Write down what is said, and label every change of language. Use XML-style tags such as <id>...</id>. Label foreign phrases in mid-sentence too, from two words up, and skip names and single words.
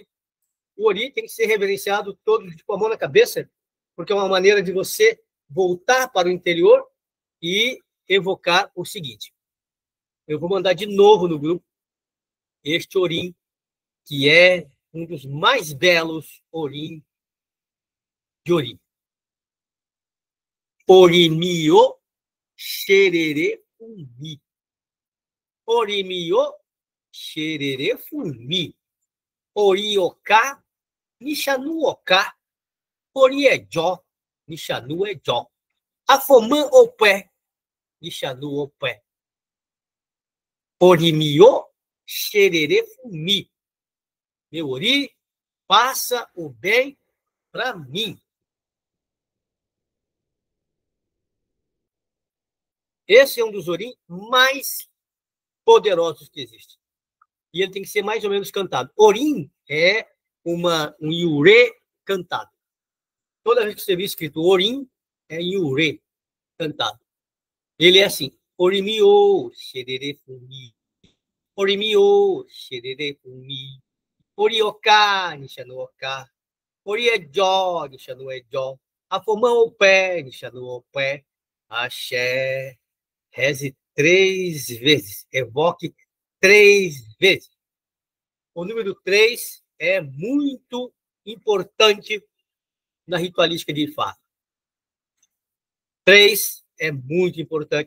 <pt>O Ori tem que ser reverenciado todo com a mão na cabeça, porque é uma maneira de você voltar para o interior e evocar o seguinte. Eu vou mandar de novo no grupo este Orim, que é um dos mais belos Orim de Ori.</pt> <yo>Orimio xerere fumi. Orimio xerere fumi. Orioká Nishanuoká. Oriejó Nishanuejó. Afomã opé Nishanuopé. Orimio xerere fumi.</yo> <pt>Meu Ori, faça o bem para mim. Esse é um dos Orim mais poderosos que existe. E ele tem que ser mais ou menos cantado. Orim é um iurê cantado. Toda vez que você vê escrito Orim, é iurê cantado. Ele é assim.</pt> <yo>Orimio xerere fumi. Orimio xerere fumi. Orioká nishanuoká. Oriejó nishanuejó. Afomã o pé nishanuopé. Axé.</yo> <pt>Reze 3 vezes. Evoque 3 vezes. O número 3 é muito importante na ritualística de Ifá. 3 é muito importante.</pt>